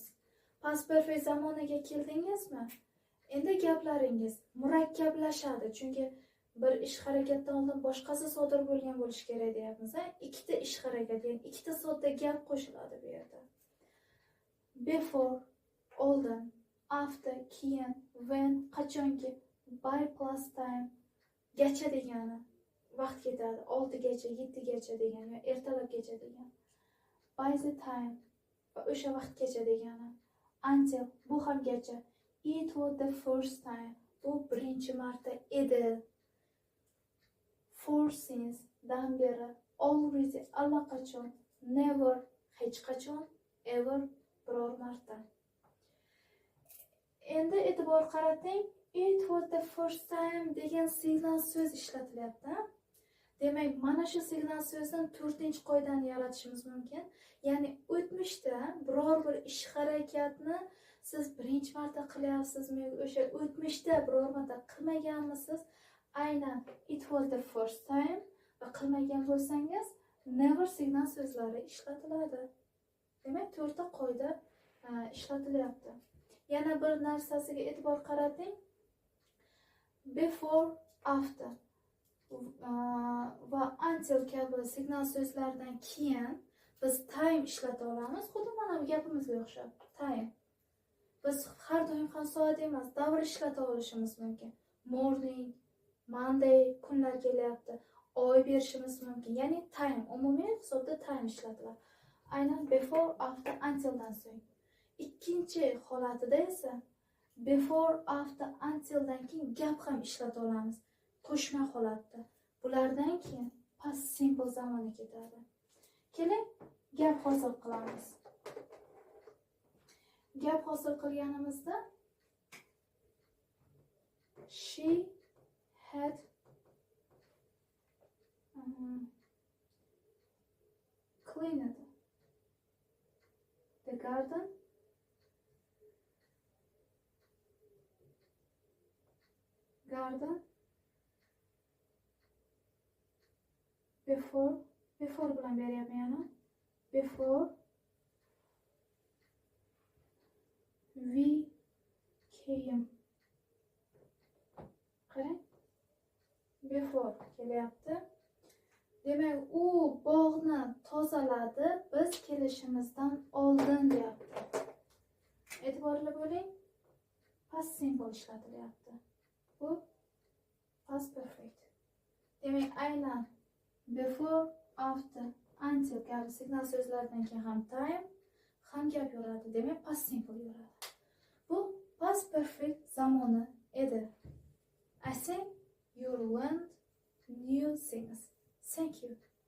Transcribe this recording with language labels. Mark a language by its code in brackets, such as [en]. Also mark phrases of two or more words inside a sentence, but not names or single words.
[en] Past perfect [uz] zamoniga keldingizmi? Endi gaplaringiz murakkablashadi, chunki bir ish harakatdan oldin boshqasi sodir bo'lgan bo'lishi kerak deyapmiz. Ikkita ish harakat, ya'ni ikkita sodda gap qo'shiladi bu yerda. [en] Before after [uz] keyin, when qachonki, [en] by plus time [uz] gacha degani vaqt ketadi. 6gacha, 7gacha degani yoki ertalabgacha degani. [en] By the time [uz] va o'sha vaqtgacha degani. Until bu ham gacha. [en] It was the first time. [uz] Bu birinchi marta edi. [en] For since [uz] dan beri. Always allaqachon. Never hech qachon. Ever biror marta. Endi e'tibor qarating. [en] It was the first time [uz] degan signal so'z ishlatilyapti. Demak, mana shu signal so'zdan 4-qoidani yaratishimiz mumkin. Ya'ni o'tmishda biror bir ish harakatni siz birinchi marta qilyapsizmi, o'sha o'tmishda biror marta qilmaganmisiz? Aynan [en] it was the first time [uz] va qilmagan bo'lsangiz never signal so'zlari ishlatiladi. Demak, 4ta qoida ishlatilyapti. Yana bir narsasiga e'tibor qarating. [en] Before, after [uz] va until kabi signal so'zlardan keyin biz time ishlata olamiz. Xuddi mana bu gapimizga o'xshab. Time. Biz har doim ham soat emas, davr ishlata olishimiz mumkin. [en] Morning, Monday [uz] kunlar kelyapti. Oy berishimiz mumkin. Ya'ni time umumiy hisobda time ishlatiladi. Aynan [en] before, after, until [uz] dan so'ng. Ikkinchi holatida esa [en] before, after, until [uz] dan keyin gap ham ishlata olamiz. Qo'shma holatda. Bulardan keyin [en] past simple [uz] zamoni ketadi. Keling, gap hosil qilamiz. Gap hosil qilganimizda [en] she had cleaned the garden before [uz] bilan beryapman yana. [en] Before we came. [uz] Qarang. Before kelyapti. Demak, u bog'ni tozaladi biz kelishimizdan oldin deyapti. E'tiborli bo'ling. [en] Past simple [uz] ishlatilyapti. Bu [en] past perfect. [uz] Demak, aynan [en] before, after, until [uz] kabi signal so'zlardan keyin ham time ham gap yuradi. Demak, [en] past simple [uz] yuradi. Bu [en] past perfect [uz] zamoni edi. [en] I think you learned new things. Thank you.